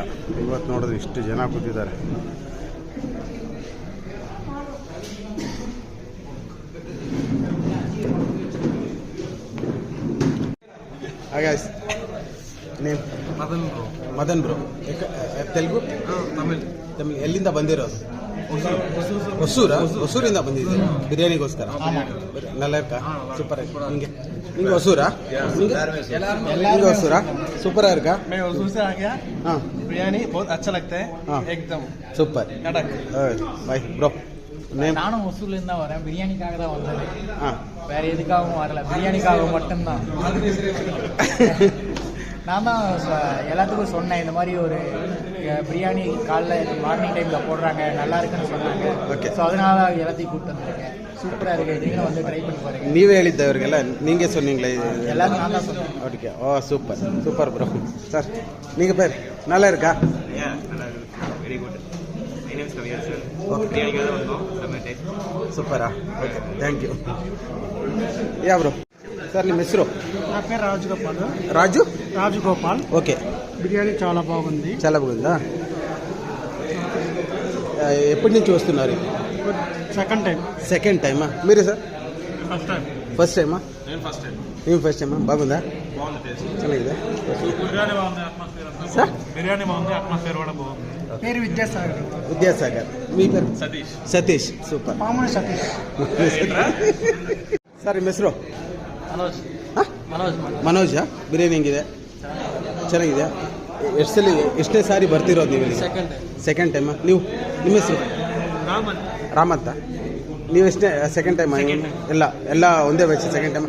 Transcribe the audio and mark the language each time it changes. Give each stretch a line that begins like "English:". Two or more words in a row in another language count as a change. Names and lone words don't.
Kannada: ಇವತ್ತು ನೋಡಿದ್ರೆ ಇಷ್ಟು ಜನ ಕೂತಿದ್ದಾರೆ. ಹಾಗೆ ನೇಮ್ ಮದನ್ ಬ್ರೋ. ತೆಲುಗು ತಮಿಳ್. ಎಲ್ಲಿಂದ ಬಂದಿರೋದು? ಹೊಸೂರಿಂದ ಬಂದಿದ್ದೀರಿ ಬಿರಿಯಾನಿಗೋಸ್ಕರ?
Tamil: நல்லாருக்கா சூப்பர்.
Kannada: ನಿಂಗೆ ಹೊಸೂರಾ? ನಿಂಗೆ ಹೊಸೂರಾ?
Tamil: சூப்பர் இருக்கா?
Hindi: हाँ बिरयानी बहुत अच्छा लगता है. हाँ एकदम
Kannada: ಸೂಪರ್. ಬಾಯ್ ಬ್ರೋ.
Tamil: நானும் ஒசூர்லேருந்து தான் வரேன். பிரியாணிக்காக தான் வந்தது, ஆ வேற எதுக்காகவும் வரல. பிரியாணிக்காக மட்டும்தான். நான் தான் எல்லாத்துக்கும் சொன்னேன், இந்த மாதிரி ஒரு பிரியாணி காலைல மார்னிங் டைமில் போடுறாங்க, நல்லா இருக்குன்னு சொன்னாங்க.
English: Okay.
Tamil: ஸோ அதனால எல்லாத்தையும் கூப்பிட்டு வந்திருக்கேன். சூப்பராக இருக்குது, நீங்களும் வந்து ட்ரை பண்ணி பாருங்க.
Kannada: ನೀವೇ ಹೇಳಿದ್ದ ಅವರಿಗೆಲ್ಲ? ನೀವೇ சொன்னீங்களே
Tamil: எல்லாரும் நான் தான் சொன்னேன்.
Kannada: ಅವರಿಗೆ? ಓ ಸೂಪರ್ ಸೂಪರ್ ಬ್ರೋ. ಸರ್ ನೀಗ ಬೇರೆ
Tamil: நல்லா இருக்கா?
English: very good. my name is Kaviya sir.
Tamil: பிரியாணிக்காக தான் வந்தோம். செம்ம டேஸ்ட்.
English: ಸೂಪರಾ? okay thank you. ya bro.
Kannada: సార్ ನಿಮ್ಮ ಹೆಸರು?
Telugu: నా పేరు రాజగోపాల్. రాజగోపాల్. ఓకే. బిర్యానీ చాలా బాగుంది. చాలా బాగుందా? ఎప్పటి నుంచి వస్తున్నారు?
English: second time?
Telugu: మీరు సార్?
English: first time?
Telugu: నేను
English: first time.
Telugu: బాగుందా? ಚೆನ್ನಾಗಿದೆ. సార్ బిర్యానీ బాగుంది, అట్మాస్ఫియర్ కూడా బాగుంది. పేరు విద్యాసాగర్. మీ పేరు? సతీష్. సూపర్. మామూలు సతీష్.
Kannada: ಸರ್ ನಿಮ್ಮ ಹೆಸರು? மனோஜ். ಮನೋಜಾ? ಬಿರಿಯಾನಿ ಹೆಂಗಿದೆ? ಚೆನ್ನಾಗಿದೆ. ಎಷ್ಟನೇ ಸಾರಿ ಬರ್ತಿರೋದು ನೀವು?
English: second time?
Kannada: ನೀವು ನಿಮ್ಮ ಹೆಸರು? ರಾಮ್ ಅಂತ. ನೀವು ಎಷ್ಟೇ
English: second time?
Kannada: ಎಲ್ಲ ಒಂದೇ
English: batch second time.